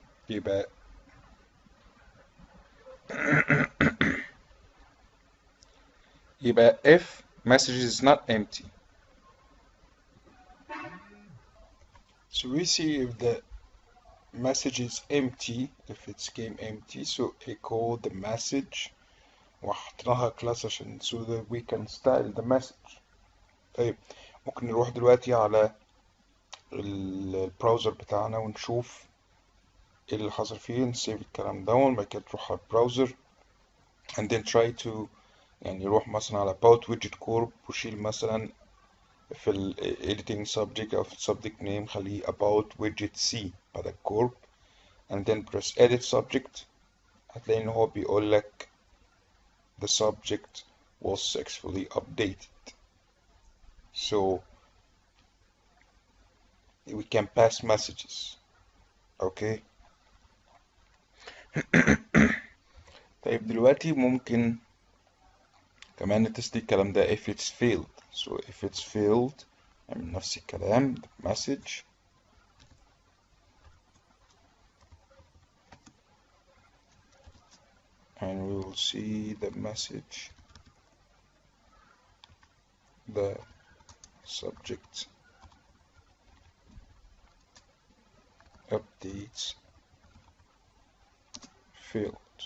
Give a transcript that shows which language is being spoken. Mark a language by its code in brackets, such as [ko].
[ar] يبقى [en] if message is not empty, so we see if the message is empty, if it's came empty, so echo the message [ar] وحطيناها [en] class [ar] عشان [en] so that we can style the message. [ar] طيب ممكن نروح دلوقتي على البراوزر بتاعنا ونشوف ايه اللي حصل فيه، نسيب الكلام ده وبعد كده تروح على البراوزر [en] and then try to [ar] يعني نروح مثلا على about widget corp وشيل مثلا في ال editing subject أو في ال subject name خليه about widget C بعد الcorp [en] and then press edit subject. [ar] هتلاقي إن هو بيقول لك [en] the subject was successfully updated, so we can pass messages. okay. [ar] طيب دلوقتي ممكن كمان نتست الكلام ده [en] if it's failed. so if it's failed [ar] نعمل نفس الكلام [en] message and we will see the message, the subject updates failed.